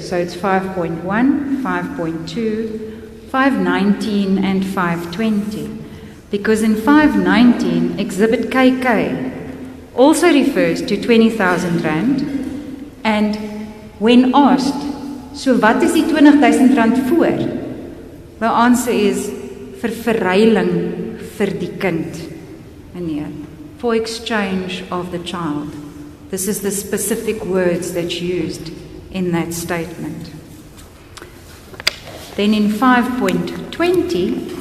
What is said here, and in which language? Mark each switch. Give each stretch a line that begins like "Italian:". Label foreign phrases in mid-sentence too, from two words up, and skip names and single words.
English: So it's 5.1, 5.2, 519 and 520. Because in 519, Exhibit KK also refers to 20,000 rand, and when asked,
Afrikaans: so wat is die 20,000 rand voor?
English: The answer is
Afrikaans: vir verruiling vir die kind, meneer,
English: for exchange of the child. This is the specific words that's used in that statement. Then in 5.20...